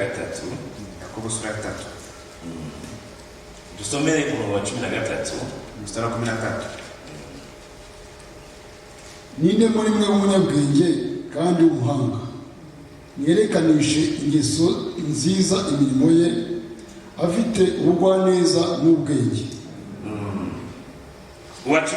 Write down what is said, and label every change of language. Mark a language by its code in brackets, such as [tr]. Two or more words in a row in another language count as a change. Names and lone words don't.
[sw] Yakobo sura ya 3, [rw] dusomere umurongo wa 13, [sw] mstari wa 13. [rw] Ninde muri mwe w'umunyabwenge kandi w'umuhanga, yerekanishe ingeso nziza imirimo ye, afite ubugwaneza n'ubwenge. Uwa 14.